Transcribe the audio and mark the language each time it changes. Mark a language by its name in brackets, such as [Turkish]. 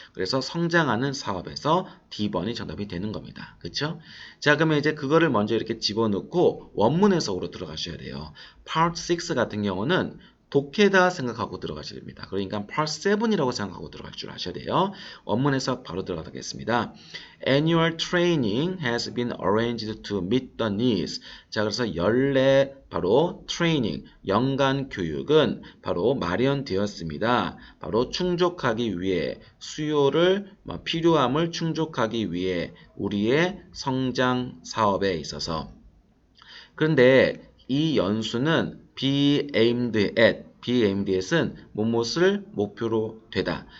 [Korean] 그래서 성장하는 사업에서 D번이 정답이 되는 겁니다. 그렇죠? 자, 그러면 이제 그거를 먼저 이렇게 집어넣고 원문 해석으로 들어가셔야 돼요. Part 6 같은 경우는 독해다 생각하고 들어가셔야 됩니다. 그러니까 Part 7이라고 생각하고 들어갈 줄 아셔야 돼요. 원문 해석 바로 들어가겠습니다. [English] Annual training has been arranged to meet the needs. [Korean] 자, 그래서 연례 바로 트레이닝, 연간 교육은 바로 마련되었습니다. 바로 충족하기 위해 수요를 필요함을 충족하기 위해 우리의 성장 사업에 있어서 그런데 이 연수는 be aimed at은 무엇을 목표로 되다.